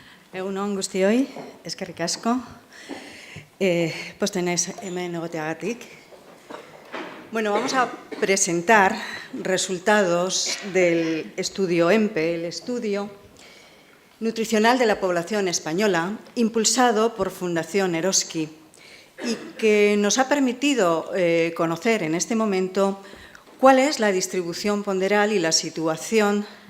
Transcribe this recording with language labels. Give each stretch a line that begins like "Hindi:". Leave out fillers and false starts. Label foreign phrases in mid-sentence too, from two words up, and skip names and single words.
Basque: Egun on guztioi, eskerrik asko. Pozten naiz hemen egoteagatik.
Spanish: Bueno, vamos a presentar resultados del estudio EMPE, el estudio nutricional de la población española, impulsado por Fundación Eroski, y que nos ha permitido conocer en este momento cuál es la distribución ponderal y la situación